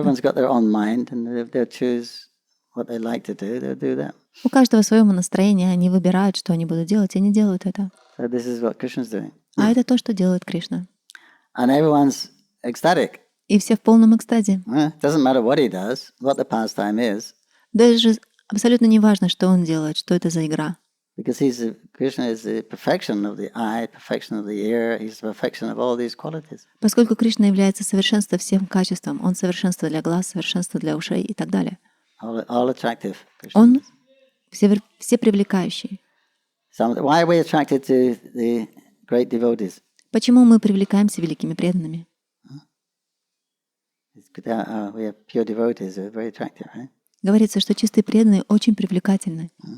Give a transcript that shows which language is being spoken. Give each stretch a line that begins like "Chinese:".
English: Everyone's got their own mind, and if they'll choose what they like to do, they'll do that.
Russian: У каждого свое настроение, они выбирают, что они будут делать, и они делают это.
English: So this is what Krishna's doing.
Russian: А это то, что делает Кришна.
English: And everyone's ecstatic.
Russian: И все в полном экстазе.
English: Doesn't matter what he does, what the pastime is,
Russian: Даже абсолютно не важно, что он делает, что это за игра.
English: because Krishna is the perfection of the eye, perfection of the ear. He's the perfection of all these qualities.
Russian: Поскольку Кришна является совершенством всем качеством, он совершенство для глаз, совершенство для ушей и так далее.
English: All attractive. Krishna
Russian: Он
English: is.
Russian: все привлекающий.
English: So why are we attracted to the great devotees?
Russian: Почему мы привлекаемся великими преданными?
English: We are pure devotees. They're very attractive, right?
Russian: Говорится, что чистые преданные очень привлекательны.